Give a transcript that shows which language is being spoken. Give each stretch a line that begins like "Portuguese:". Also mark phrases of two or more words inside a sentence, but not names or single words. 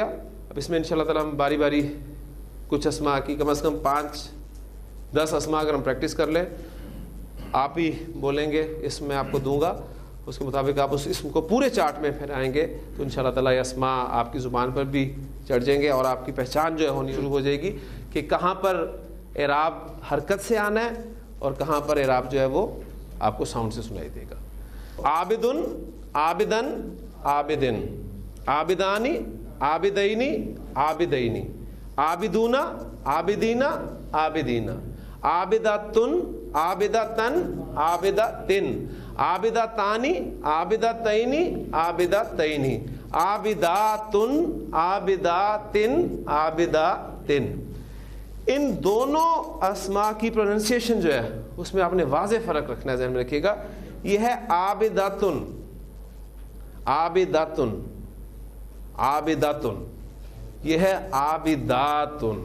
Urdu: اب اس میں
Arabic: انشاءاللہ تعالی
Urdu: ہم باری باری کچھ اسماء کی کم از کم 5-10 اسماء اگر ہم پریکٹس کر لیں, آپ ہی بولیں گے اسم میں آپ کو دوں گا, اس کے مطابق آپ اس اسم کو پورے چارٹ میں پھیرائیں گے, تو
Arabic: انشاءاللہ تعالی
Urdu: یہ اسماء آپ کی زبان پر بھی چڑھ جائیں گے, اور آپ کی پہچان جو ہے ہونی شروع ہو جائے گی کہ کہاں پر اعراب حرکت سے آنا ہے اور کہاں پر اعراب جو ہے وہ آپ کو ساؤنڈ سے سنائی دے گا.
Arabic: عابدن عابدن عابدن, عابدانی عابدینی عابدینی, عابدون عابدین عابدین, عابداتن عابداتن عابداتن, عابداتانی عابداتینی عابداتینی, عابداتن عابداتن عابداتن،
Urdu: ان دونوں اسماء کی پروننسیشن جو ہے اس میں آپ نے واضح فرق رکھنا ہے، ذہن میں رکھیے گا. یہ ہے
Arabic: عابداتن عابداتن عابداتن،
Urdu: یہ ہے عابداتن.